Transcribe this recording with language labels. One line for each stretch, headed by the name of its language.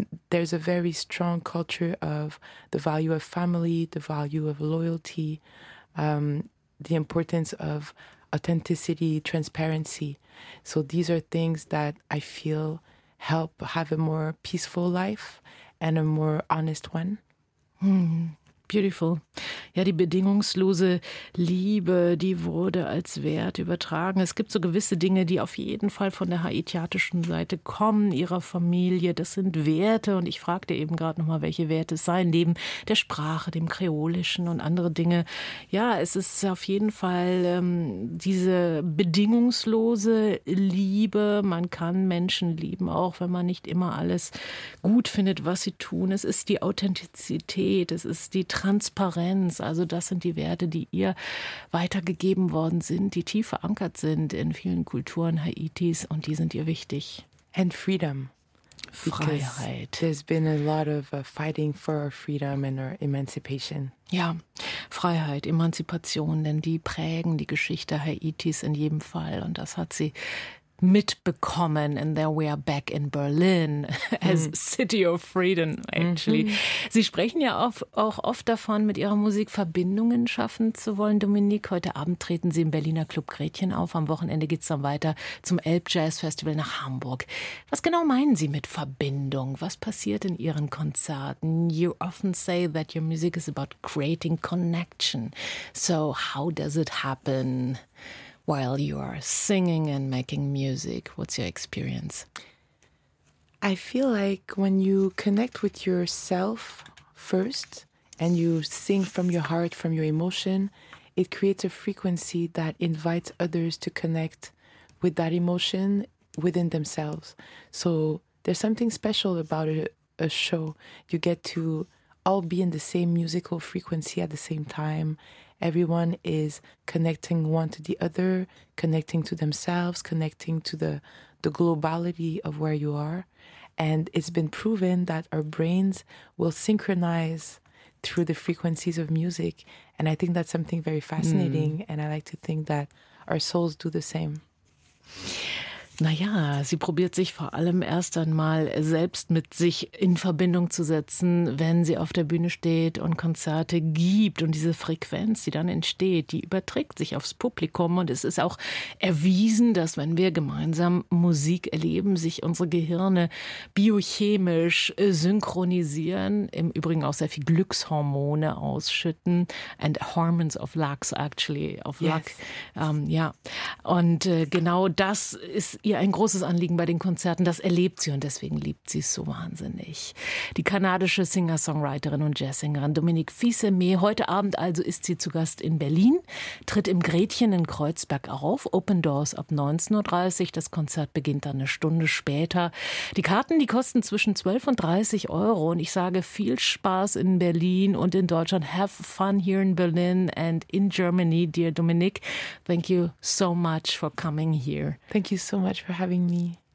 English: There's a very strong culture of the value of family, the value of loyalty, the importance of authenticity, transparency. So these are things that I feel help have a more peaceful life and a more honest one. Mm. Beautiful.
German: Ja, die bedingungslose Liebe, die wurde als Wert übertragen. Es gibt so gewisse Dinge, die auf jeden Fall von der haitianischen Seite kommen, ihrer Familie. Das sind Werte. Und ich fragte eben gerade nochmal, welche Werte es seien, neben der Sprache, dem Kreolischen und andere Dinge. Ja, es ist auf jeden Fall diese bedingungslose Liebe. Man kann Menschen lieben, auch wenn man nicht immer alles gut findet, was sie tun. Es ist die Authentizität, es ist die Transparenz, also das sind die Werte, die ihr weitergegeben worden sind, die tief verankert sind in vielen Kulturen Haitis und die sind ihr wichtig.
English: And freedom.
German: Freiheit.
English: Because there's been a lot of fighting for our freedom and our emancipation.
German: Ja, Freiheit, Emanzipation, denn die prägen die Geschichte Haitis in jedem Fall und das hat sie mitbekommen,
English: and there we are back in Berlin as City of Freedom, actually.
German: Mm-hmm. Sie sprechen ja auch oft davon, mit ihrer Musik Verbindungen schaffen zu wollen. Dominique, heute Abend treten Sie im Berliner Club Gretchen auf. Am Wochenende geht's dann weiter zum Elb Jazz Festival nach Hamburg. Was genau meinen Sie mit Verbindung? Was passiert in Ihren Konzerten?
English: You often say that your music is about creating connection. So how does it happen while you are singing and making music? What's your experience? I feel like when you connect with yourself first and you sing from your heart, from your emotion, it creates a frequency that invites others to connect with that emotion within themselves. So there's something special about a show. You get to all be in the same musical frequency at the same time. Everyone is connecting one to the other, connecting to themselves, connecting to the globality of where you are. And it's been proven that our brains will synchronize through the frequencies of music. And I think that's something very fascinating. Mm. And I like to think that our souls do the same.
German: Naja, sie probiert sich vor allem erst einmal selbst mit sich in Verbindung zu setzen, wenn sie auf der Bühne steht und Konzerte gibt. Und diese Frequenz, die dann entsteht, die überträgt sich aufs Publikum. Und es ist auch erwiesen, dass wenn wir gemeinsam Musik erleben, sich unsere Gehirne biochemisch synchronisieren, im Übrigen auch sehr viel Glückshormone ausschütten.
English: And hormones of luck, actually, of luck. Yes.
German: Ja. Und genau das ist ihr ein großes Anliegen bei den Konzerten. Das erlebt sie und deswegen liebt sie es so wahnsinnig. Die kanadische Singer-Songwriterin und Jazzsängerin Dominique Fils-Aimé. Heute Abend also ist sie zu Gast in Berlin, tritt im Gretchen in Kreuzberg auf. Open Doors ab 19.30 Uhr. Das Konzert beginnt dann eine Stunde später. Die Karten, die kosten zwischen 12 und 30 Euro. Und ich sage viel Spaß in Berlin und in Deutschland.
English: Have fun here in Berlin and in Germany, dear Dominique. Thank you so much for coming here. Thank you so much for having me.